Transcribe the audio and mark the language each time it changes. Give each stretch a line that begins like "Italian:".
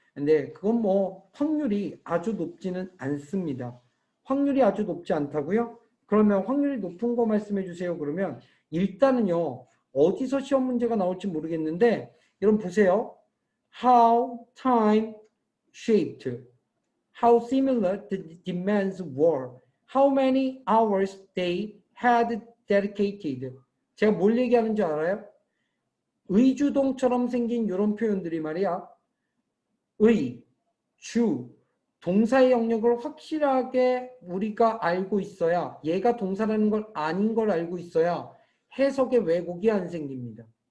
Korean: 근데 그건 뭐 확률이 아주 높지는 않습니다. 확률이 아주 높지 않다고요? 그러면 확률이 높은 거 말씀해 주세요. 그러면 일단은요, 어디서 시험 문제가 나올지 모르겠는데 여러분 보세요.
English: How time shaped. How similar the demands were. How many hours they had dedicated.
Korean: 제가 뭘 얘기하는 줄 알아요? 의주동처럼 생긴 이런 표현들이 말이야. 의, 주, 동사의 영역을 확실하게 우리가 알고 있어야, 얘가 동사라는 걸 아닌 걸 알고 있어야 해석의 왜곡이 안 생깁니다.